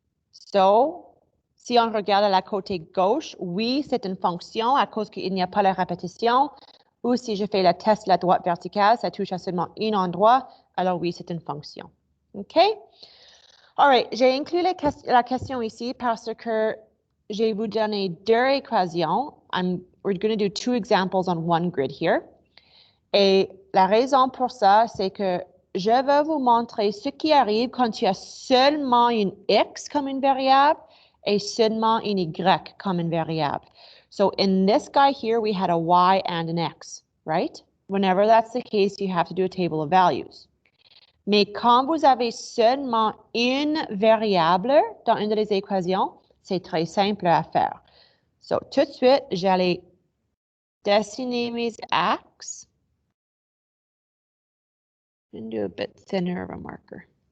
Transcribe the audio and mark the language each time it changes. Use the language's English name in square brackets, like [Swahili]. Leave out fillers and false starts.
[French] So, si on regarde à la côté gauche, oui, c'est une fonction à cause qu'il n'y a pas la répétition. Ou si je fais le test de la droite verticale, ça touche à seulement un endroit, alors oui, c'est une fonction. OK? [English] All right, [French] j'ai inclus la question ici parce que je vais vous donner 2 équations. [English] We're going to do 2 examples on one grid here. [French] Et la raison pour ça, c'est que je vais vous montrer ce qui arrive quand tu as seulement une x comme une variable et seulement une y comme une variable. [English] So in this guy here, we had a y and an x, right? Whenever that's the case, you have to do a table of values. [French] Mais quand vous avez seulement une variable dans une des équations, c'est très simple à faire. So tout de suite, j'allais dessiner mes axes. [English] And do a bit thinner of a marker.